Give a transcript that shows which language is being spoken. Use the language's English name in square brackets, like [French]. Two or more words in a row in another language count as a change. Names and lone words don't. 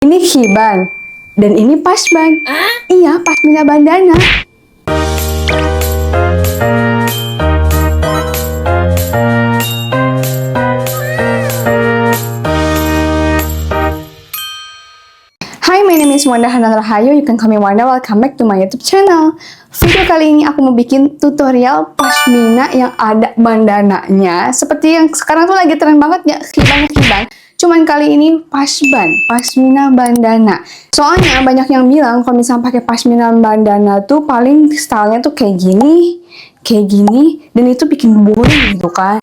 [Indonesian] Ini hiban. Dan ini pasban. Iya, pasmina bandana. [English] Hi, my name is Wanda Hana Rahayu. You can call me Wanda. Welcome back to my YouTube channel. [Indonesian] Video kali ini aku mau bikin tutorial pashmina yang ada bandananya. Seperti yang sekarang tuh lagi tren banget ya, hiban. Cuman kali ini pashmina bandana. Soalnya banyak yang bilang kalau misalnya pakai pashmina bandana tuh paling stylenya tuh kayak gini, dan itu bikin boring gitu kan.